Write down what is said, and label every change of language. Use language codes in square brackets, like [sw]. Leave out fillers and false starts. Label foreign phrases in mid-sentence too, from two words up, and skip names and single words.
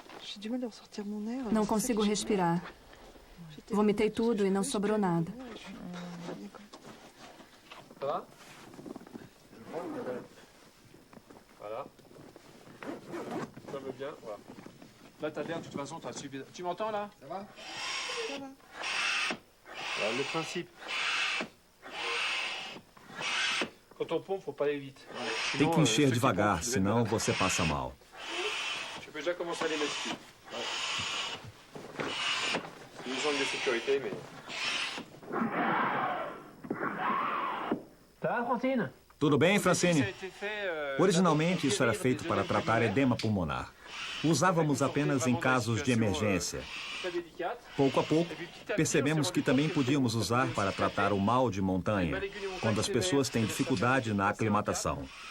[pt] Não consigo respirar. Vomitei tudo e não sobrou nada. [fr] Voilà. Ça va bien, voilà. Là, t'as l'air, de toute façon, t'as suivi. Tu m'entends, là? Ça va? Ça va. Voilà, le principe. Quand on pompe, faut pas aller vite. [pt] Tem que encher devagar, senão você passa mal. [fr] Tu peux déjà commencer à les mettre dessus. C'est une zone de sécurité, mais... Ça va, Francine? [pt] Tudo bem, Francine? Originalmente, isso era feito para tratar edema pulmonar. Usávamos apenas em casos de emergência. Pouco a pouco, percebemos que também podíamos usar para tratar o mal de montanha, quando as pessoas têm dificuldade na aclimatação.